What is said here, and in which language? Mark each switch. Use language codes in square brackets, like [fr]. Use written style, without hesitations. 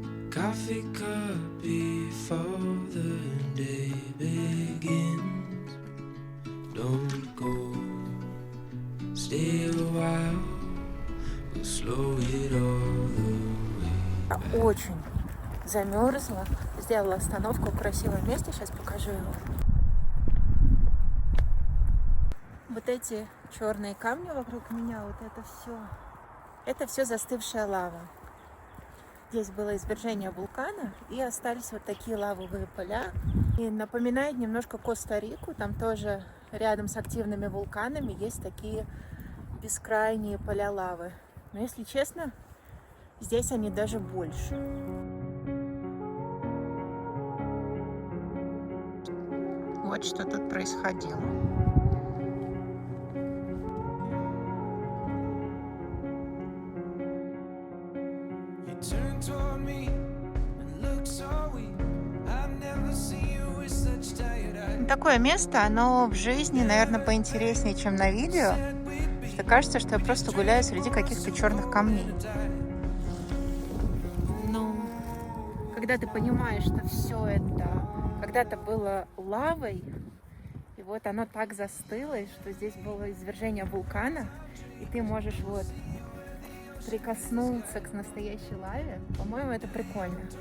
[en] Coffee cup before the day begins. Don't go, stay a while, we'll slow it all the way. [ru] Очень замерзла. Сделала остановку в красивом месте. Сейчас покажу его. Вот эти черные камни вокруг меня, вот это все застывшая лава. Здесь было извержение вулкана, и остались вот такие лавовые поля. И напоминает немножко Коста-Рику. Там тоже рядом с активными вулканами есть такие бескрайние поля лавы. Но, если честно, здесь они даже больше. Вот что тут происходило. [en] Turn toward me and look so weak. I've never seen you with such tired eyes. [ru] Такое место, оно в жизни, наверное, поинтереснее, чем на видео. Что кажется, что я просто гуляю среди каких-то черных камней. Но когда ты понимаешь, что все это когда-то было лавой, и вот оно так застыло, и что здесь было извержение вулкана, и ты можешь вот прикоснуться к настоящей лаве, по-моему, это прикольно.